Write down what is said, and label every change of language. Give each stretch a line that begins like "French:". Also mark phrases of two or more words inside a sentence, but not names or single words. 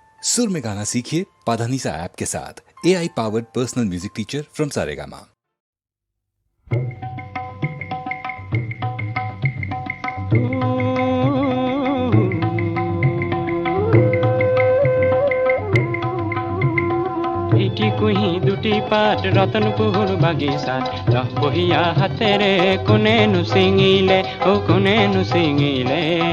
Hindi: सुर में गाना सीखिए पाधानीसा ऐप के साथ।
English: AI powered personal music teacher from
Hindi: सारेगामा।
Assamese: এটি কুহি দুটি পাত রতনপুর বাগিচাত দহ বহিয়া হাতেৰে কোনেনো ছিঙিলে ও কোনেনো ছিঙিলে